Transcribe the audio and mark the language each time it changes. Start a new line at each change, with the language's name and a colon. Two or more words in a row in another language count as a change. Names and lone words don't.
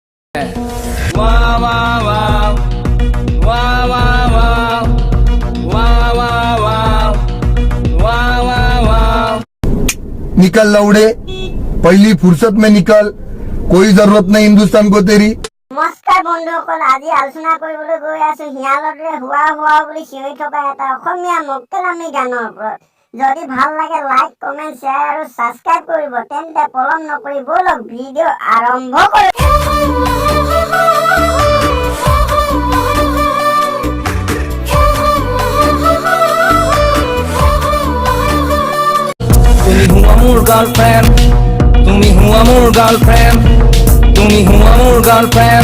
English: Wow, wow, wow. Wow, wow, wow. Wow, wow, wow. Wow, wow, wow.
Hindi: निकल लौड़े, पहली फुर्सत में निकल, कोई जरूरत नहीं हिंदुस्तान को तेरी।
Assamese: নমস্কাৰ বন্ধুসকল, আজি আলোচনা কৰিবলৈ গৈ আছো হিয়ালদৰে হোৱা হোৱা বুলি চিঞৰি থকা এটা অসমীয়া মক্কেলামী গানৰ ওপৰত। যদি ভাল লাগে
English: like comment share
Assamese: আৰু ছাবস্ক্ৰাইব কৰিব, তেন্তে পলম নকৰি বলক ভিডিঅ' আৰম্ভ কৰোঁ। তুমি হুয়া মোৰ গাৰ্লফ্ৰেণ্ড, তুমি হুয়া মোৰ গাৰ্লফ্ৰেণ্ড, তুমি হুয়া মোৰ গাৰ্লফ্ৰেণ্ড।